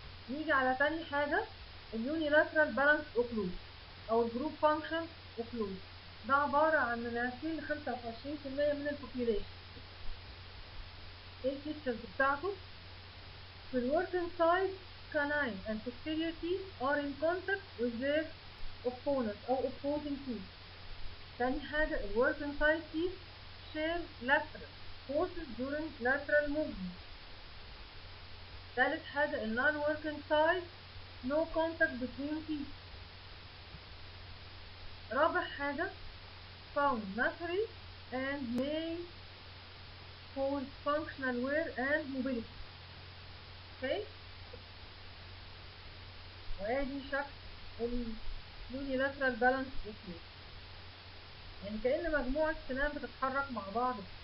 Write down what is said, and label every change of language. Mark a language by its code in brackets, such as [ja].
[ar] نيجي على تاني حاجة اليونيلاترال بالانس اوكلوجن او الجروب فانكشن اوكلوجن. ده عبارة عن من 20 ل 25% من البوبيوليشن. ايه الفيتشرز بتاعته؟ في الوركينج سايد [en] canine and posterior teeth are in contact with their opponents أو opposing teeth. [ar] تاني حاجة [en] الworking side teeth share lateral forces during lateral movement. [ar] تالت حاجة [en] non-working side no contact between teeth. [ar] رابع حاجة [en] found naturally and may cause functional wear and mobility. Okay. [ar] وادي شكل اليونيلاترال بالانس اوكلوجن. يعني كأن مجموعة سنان بتتحرك مع بعض.